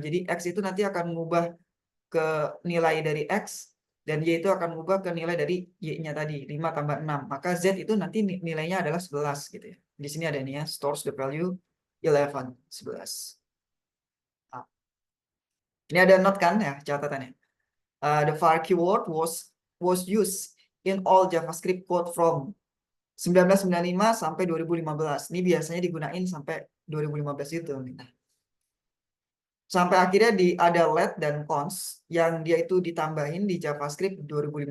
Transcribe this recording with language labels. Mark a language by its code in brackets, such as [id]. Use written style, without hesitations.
[id] Jadi x itu nanti akan mengubah ke nilai dari x, dan y itu akan mengubah ke nilai dari y-nya tadi, 5 tambah 6. Maka z itu nanti nilainya adalah 11 gitu ya. Di sini ada nih ya, [en] stores the value 11, 11. [id] Nah, ini ada note kan ya, catatannya. [en] The var keyword was used in all JavaScript code from 1995 [id] sampai [en] 2015. [id] Ini biasanya digunain sampai 2015 itu. Nah, sampai akhirnya ada let dan const yang dia itu ditambahin di JavaScript 2015.